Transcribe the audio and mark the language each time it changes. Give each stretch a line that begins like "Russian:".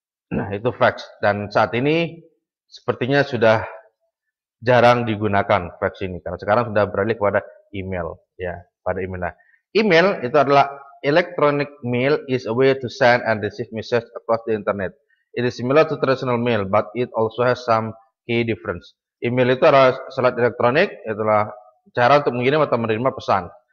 Indonesian: Nah, itu fax, dan saat ini sepertinya sudah jarang digunakan fax ini karena sekarang sudah beralih kepada email, ya, pada email. Nah, email itu adalah
English: electronic mail is a way to send and receive message across the internet. It is similar to traditional mail, but it also has some key difference.
Indonesian: Email itu adalah surat elektronik, itulah cara untuk mengirim atau menerima pesan.